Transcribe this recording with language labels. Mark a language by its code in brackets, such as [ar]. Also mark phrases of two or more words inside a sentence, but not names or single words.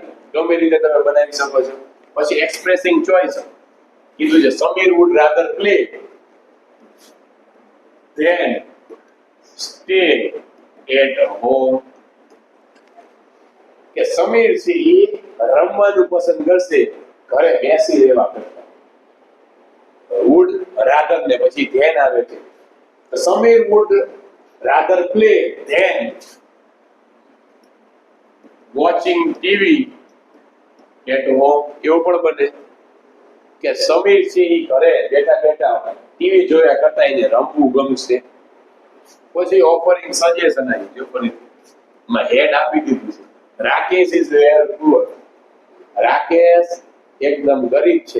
[gu] ગમે રીતે તમે બનાવી શકો છો. પછી [en] expressing choice [gu] કીધું છે સમીર [en] would rather play than stay at home. [gu] કે સમીર છે એ રમવાનું પસંદ કરશે ઘરે બેસી રહેવા કરતા. [en] would rather [gu] ને પછી ધ્યાન આવે છે. [en] સમીર would rather play than watching TV at home. [gu] એવું પણ બને કે સમીર છે એ ઘરે બેઠા બેઠા ટીવી જોયા કરતા એને રમવું ગમશે. પછી [en] offering suggestion [gu] આવી જો પણ માં હેડ આપી દીધું છે. રાકેશ [en] is very poor. [gu] રાકેશ એકદમ ગરીબ છે.